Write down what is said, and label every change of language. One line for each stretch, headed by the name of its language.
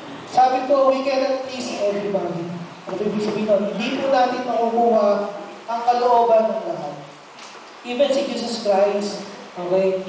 Filipino: Sabi po,
English: we cannot please everybody.
Filipino: Ito ibig sabihin nun, hindi po natin makukuha ang kalooban ng lahat.
English: Even si Jesus Christ, okay?